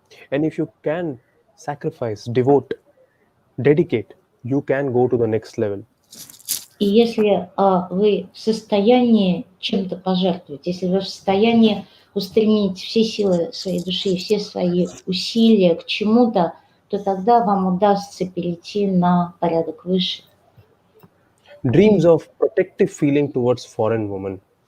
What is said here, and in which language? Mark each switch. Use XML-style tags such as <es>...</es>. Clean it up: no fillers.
<en>And if you can sacrifice, devote, dedicate, you can go to the next level.</en> <ru>И если вы в состоянии чем-то пожертвовать, если вы в состоянии устремить все силы своей души, все свои усилия к чему-то, то тогда вам удастся перейти на порядок выше.</ru> <en>Dreams of protective feeling towards foreign women.</en>